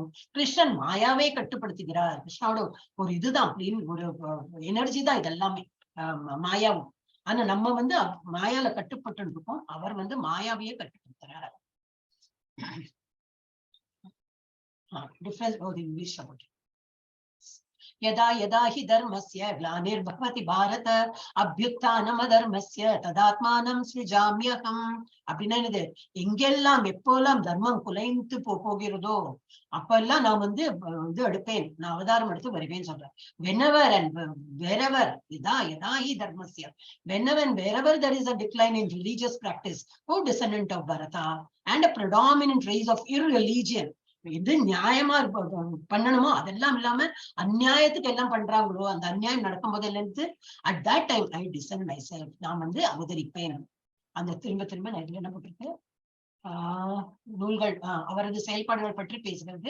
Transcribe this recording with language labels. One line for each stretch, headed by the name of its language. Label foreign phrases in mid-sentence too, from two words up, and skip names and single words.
Tamil: கிருஷ்ணன் மாயாவே கட்டுப்படுத்துகிறார். கிருஷ்ணாவோட ஒரு இதுதான், ஒரு எனர்ஜி தான் இதெல்லாமே மாயாவும். ஆனா நம்ம வந்து மாயால கட்டுப்பட்டு இருக்கோம், அவர் வந்து மாயாவையே கட்டுப்படுத்துறாரு. டிஃபரன்ஸ் ஒரு இங்கிலீஷ் about
Sanskrit: यदा यदा हि धर्मस्य ग्लानिर्भवति भारत अभ्युत्थानम धर्मस्य तदात्मानं सृजाम्यहम्.
Tamil: அப்படின்னா என்னது? எங்கெல்லாம் எப்பெல்லாம் தர்மம் குலைந்து போகிறதோ அப்பெல்லாம் நான் வந்து இது எடுப்பேன், நான் அவதாரம் எடுத்து வருவேன்னு சொல்றேன்.
English: whenever and wherever
Sanskrit: यदा यदा हि धर्मस्य,
English: whenever and wherever there is a decline in religious practice, O descendant of Bharata, and a predominant rise of irreligion,
Tamil: எது நியாயமா பண்ணணுமோ அதெல்லாம் இல்லாம அநியாயத்துக்கு எல்லாம் பண்றாங்களோ, அந்த அநியாயம் நடக்கும் போதுல இருந்து
English: at that time I design my self,
Tamil: நான் வந்து அவதரிப்பேன். அந்த திரும்ப நான் என்ன போட்டிருக்கு? நூல்கள் அவரது செயல்பாடுகள் பற்றி பேசுகிறது.